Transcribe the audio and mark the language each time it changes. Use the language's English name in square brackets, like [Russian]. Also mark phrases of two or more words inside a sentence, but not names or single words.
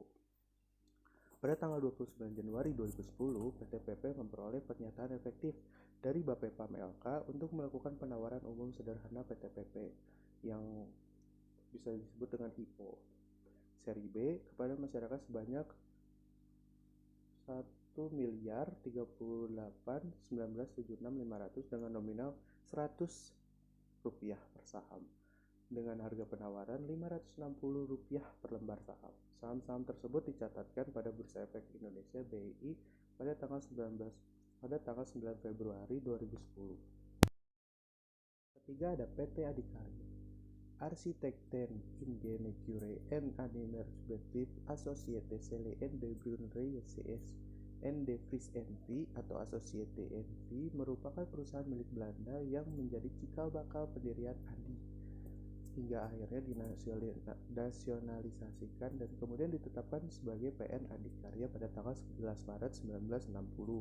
[Indonesian] Pada tanggal 29 Januari 2010, PTPP memperoleh pernyataan efektif dari Bapepam LK untuk melakukan penawaran umum sederhana PTPP yang bisa disebut dengan IPO seri B kepada masyarakat sebanyak 1.038.1976.500 dengan nominal Rp100 per saham dengan harga penawaran Rp560 per lembar saham. Saham-saham tersebut dicatatkan pada Bursa Efek Indonesia BI pada tanggal 9 Februari 2010. Ketiga ada PT Adikarya. Arsitekten Ingenieur en Administratif Société Celle en de Brunnerij CS en de Vries NV atau Société NV merupakan perusahaan milik Belanda yang menjadi cikal bakal pendirian ADI hingga akhirnya dinasionalisasikan dan kemudian ditetapkan sebagai PN Adikarya pada tanggal 11 Maret 1960.